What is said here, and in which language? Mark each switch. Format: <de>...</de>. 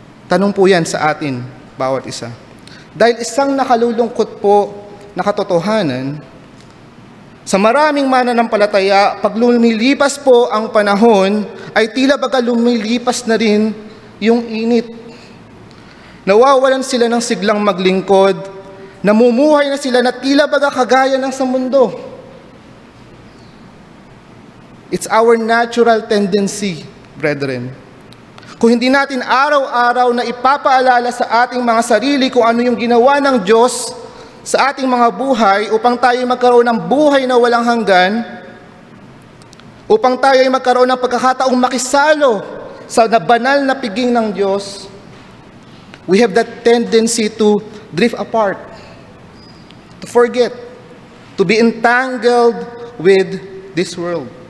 <tl>Tanong po yan sa atin, bawat isa. Dahil isang nakalulungkot po na katotohanan, sa maraming mananampalataya, pag lumilipas po ang panahon, ay tila baga lumilipas na rin yung init. Nawawalan sila ng siglang maglingkod, namumuhay na sila na tila baga kagaya ng sa mundo.</tl> <en>It's our natural tendency, brethren.</en> <tl>Kung hindi natin araw-araw na ipapaalala sa ating mga sarili kung ano yung ginawa ng Diyos sa ating mga buhay upang tayo magkaroon ng buhay na walang hanggan, upang tayo magkaroon ng pagkakataong makisalo sa banal na piging ng Diyos,</tl> <en>we have that tendency to drift apart, to forget, to be entangled with this world.</en>